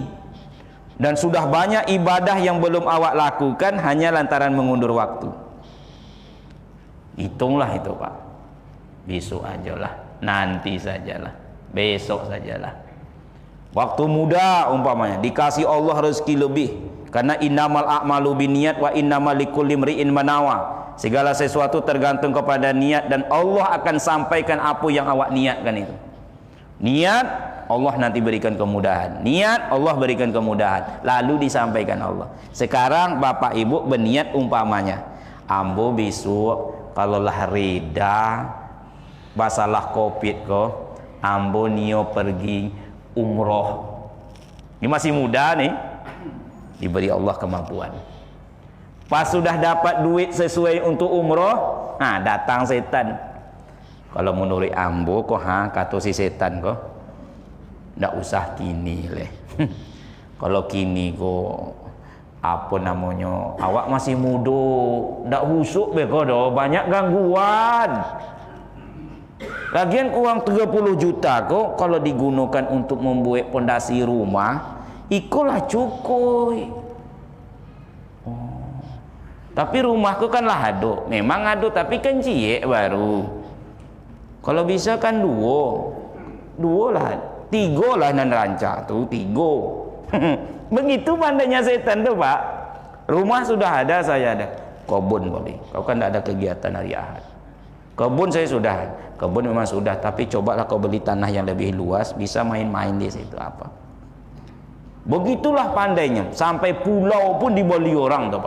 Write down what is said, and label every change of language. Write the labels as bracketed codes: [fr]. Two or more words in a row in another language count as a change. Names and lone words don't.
[id] Dan sudah banyak ibadah yang belum awak lakukan hanya lantaran mengundur waktu. Hitunglah itu, pak. Besok ajalah, nanti sajalah, besok sajalah. Waktu muda umpamanya, dikasih Allah rezeki lebih. [ar] Karena إنما الأعمال بالنيات وإنما لكل امرئ ما نوى. [id] Segala sesuatu tergantung kepada niat, dan Allah akan sampaikan apa yang awak niatkan itu. Niat, Allah nanti berikan kemudahan. Niat, Allah berikan kemudahan. Lalu disampaikan Allah. Sekarang bapak ibu berniat umpamanya, [min] ambo besok kalau lah reda masalah covid ko, ambo nio pergi umroh. [id] Ini masih muda nih, diberi Allah kemampuan. Pas sudah dapat duit sesuai untuk umroh, nah datang setan. [min] Kalau menurut ambo kok kata si setan kok, ndak usah kini leh. Kalau kini kok apa namanya, awak masih muda, ndak husuk beko do, banyak gangguan. [id] Lagian uang 30 juta kok kalau digunakan untuk membuat pondasi rumah, ikulah cukup. [min] Tapi rumahku kan lah ado, memang ado tapi kan ciek baru. Kalau bisa kan dua lah, tiga lah nan rancak tuh, tiga. [id] Begitu pandainya setan tuh pak. Rumah sudah ada, saya ada. Kebun boleh, kau kan tidak ada kegiatan hari Ahad. Kebun saya sudah, kebun memang sudah, tapi cobalah kau beli tanah yang lebih luas, bisa main-main di situ apa. Begitulah pandainya, sampai pulau pun dibeli orang tuh pak.